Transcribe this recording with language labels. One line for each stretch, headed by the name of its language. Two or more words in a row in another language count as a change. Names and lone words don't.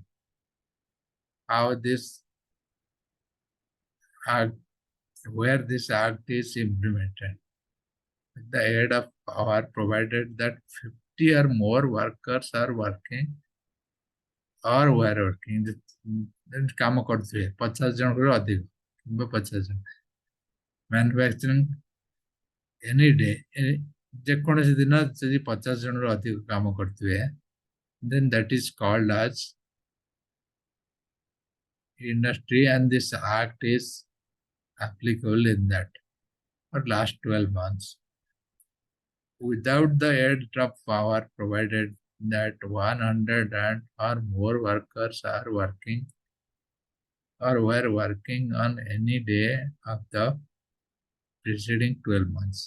English: How this act, where this act is implemented. With the aid of power provided that 50 or more workers are working or were working.
Odia: କାମ କରୁଥିବେ 50 ଜଣରୁ ଅଧିକ କିମ୍ବା 50 ଜଣ ମ୍ୟାନୁଫ୍ୟାକ୍ଚରିଂ
English: any day
Odia: ଯେକୌଣସି ଦିନ ଯଦି 50 ଜଣରୁ ଅଧିକ କାମ କରୁଥିବେ
English: then that is called as industry and this act is applicable in that for last 12 months. Without the aid of power provided that 100 and or more workers are working or were working on any day of the preceding 12 months.